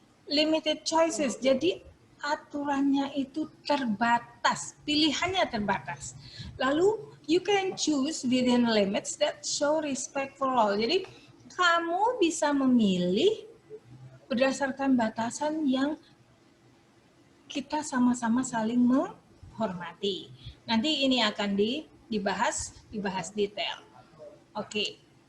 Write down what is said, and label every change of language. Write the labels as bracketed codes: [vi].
[en] Limited choices, [id] jadi aturannya itu terbatas, pilihannya terbatas. [en] Lalu you can choose within limits that show respect for all. [id] Jadi kamu bisa memilih berdasarkan batasan yang kita sama-sama saling menghormati. Nanti ini akan dibahas detail. Oke.